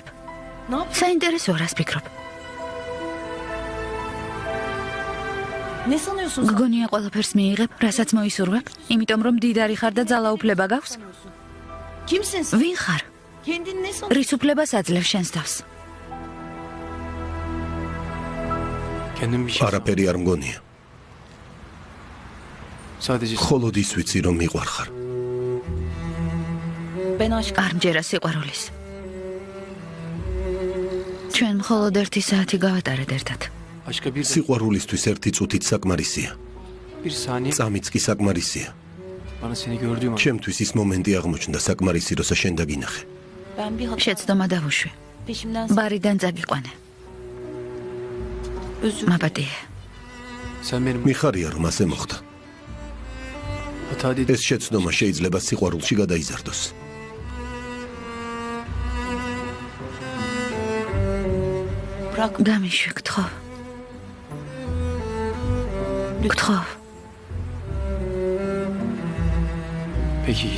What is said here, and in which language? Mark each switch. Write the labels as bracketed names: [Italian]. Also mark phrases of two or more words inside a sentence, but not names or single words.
[Georgian] საინტერესო რას ფიქრობ? გგონია ყველაფერს მიიღებ, რასაც მოისურვებ, იმიტომ რომ დიდარი ხარ და ძალაუფლება გაქვს? ვინ ხარ? რის უფლებას აძლევს შენს თავს? [Turkish] Kendim bir şey. [Georgian] არაფერი არ მგონია. [Turkish] Sadece [Georgian] მხოლოდ ის ვიცი რომ მიყვარხარ. არ მჯერა სიყვარულის. ჩვენ მხოლოდ 1 საათი გავატარეთ ერთად. [Turkish] başka bir [Georgian] სიყვარულისთვის ერთი წუთით საკმარისია. [Turkish] bir saniye [Georgian] წამიც კი საკმარისია. [Turkish] bana seni gördüğüm an [Georgian] ჩემთვის ის მომენტი აღმოჩნდა საკმარისი, როცა შენ დაგინახე. შეცდომა დავუშვი. ბარიდან წაგიყვანე. მაპატიე. [Turkish] sen benim [Georgian] მიხარია რომ ასე მოხდა. [Turkish] hata değil. [Georgian] ეს შეცდომა შეიძლება სიყვარულში გადაიზარდოს. გამიშვი, გთხოვ. გთხოვ. [Turkish] Peki git.